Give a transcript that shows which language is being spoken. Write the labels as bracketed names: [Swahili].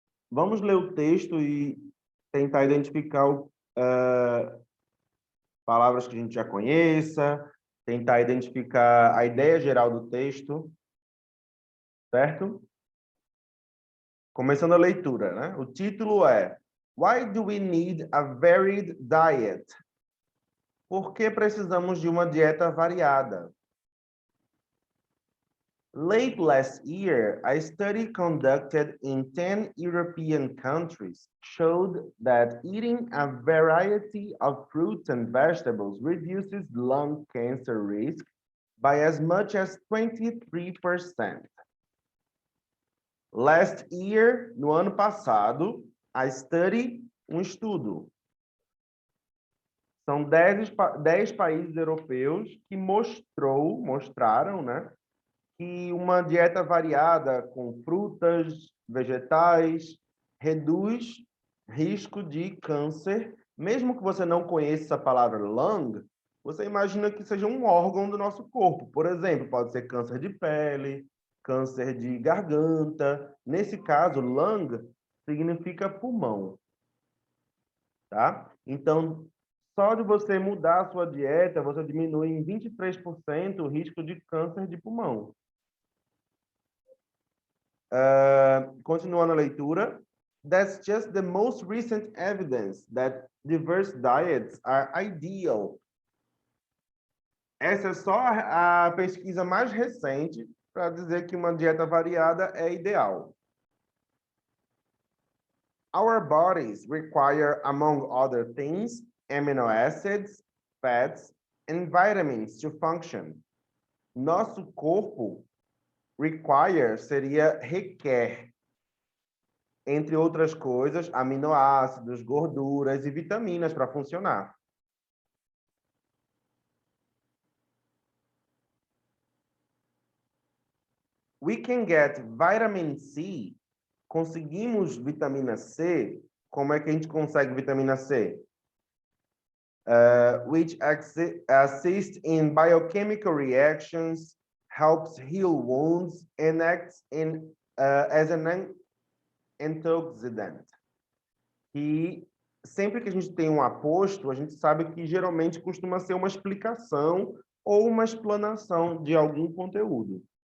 [Portuguese] Vamos ler o texto e tentar identificar palavras que a gente já conheça, tentar identificar a ideia geral do texto, certo? Começando a leitura, né? O título é [English] Why do we need a varied diet? [Portuguese] Por que precisamos de uma dieta variada? [English] Late last year, a study conducted in 10 European countries showed that eating a variety of fruits and vegetables reduces lung cancer risk by as much as 23%. Last year, [Portuguese] no ano passado, [English] A study, [Portuguese] um estudo. São 10 países europeus que mostraram, né, que uma dieta variada com frutas, vegetais, reduz risco de câncer. Mesmo que você não conheça a palavra lung, você imagina que seja um órgão do nosso corpo. Por exemplo, pode ser câncer de pele, câncer de garganta. Nesse caso, lung significa pulmão, tá? Então, só de você mudar a sua dieta, você diminui em 23% o risco de câncer de pulmão. Continuando a leitura. [English] That's just the most recent evidence that diverse diets are ideal. [Portuguese] Essa é só a pesquisa mais recente para dizer que uma dieta variada é ideal. [English] Our bodies require, among other things, amino acids, fats, and vitamins to function. [Portuguese] Nosso corpo require seria requer, entre outras coisas, aminoácidos, gorduras e vitaminas para funcionar. [English] We can get vitamin C. [Portuguese] Conseguimos vitamina C. Como é que a gente consegue vitamina C? [English] Which assist in biochemical reactions, helps heal wounds, and acts as an antioxidant. [Portuguese] E sempre que a gente tem um aposto, a gente sabe que geralmente costuma ser uma explicação ou uma explanação de algum conteúdo.